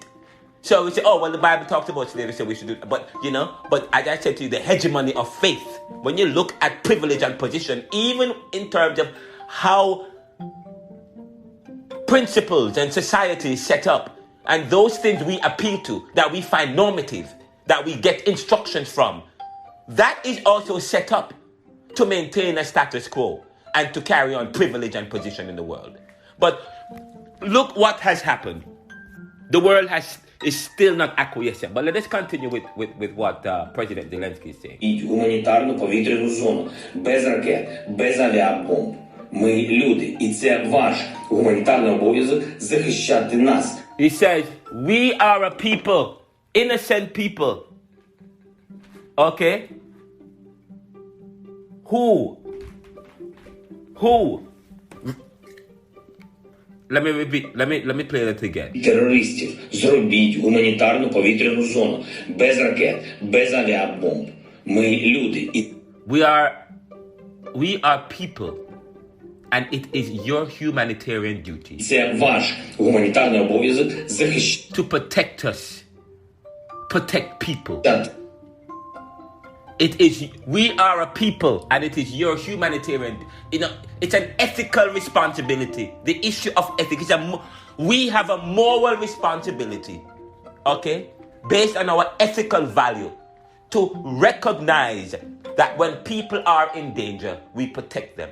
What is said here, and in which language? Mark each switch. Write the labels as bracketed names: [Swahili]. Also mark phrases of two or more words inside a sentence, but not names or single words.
[English] So we say, oh, well, the Bible talks about slavery, so we should do it. But as I said to you, the hegemony of faith, when you look at privilege and position, even in terms of how principles and society is set up, and those things we appeal to, that we find normative, that we get instructions from, that is also set up to maintain a status quo and to carry on privilege and position in the world. But look what has happened. The world is still not acquiescent. But let us continue with what President Zelensky is saying. [Ukrainian] Гуманітарну повітряну зону без ракет, без авіабомб. Ми люди, і це ваш гуманітарний обов'язок захищати нас. [English] He says, we are a people, innocent people. Okay? Who? Let me repeat. Let me play that again. [Ukrainian] Терористів, зробіть гуманітарну повітряну зону без ракет, без авіабомб. Ми люди, і [English] we are people, and it is your humanitarian duty. [Ukrainian] Це ваш гуманітарний обов'язок захищати. [English] To protect us, protect people. We are a people, and it is your humanitarian. It's an ethical responsibility. The issue of ethics we have a moral responsibility, okay, based on our ethical value, to recognize that when people are in danger, we protect them.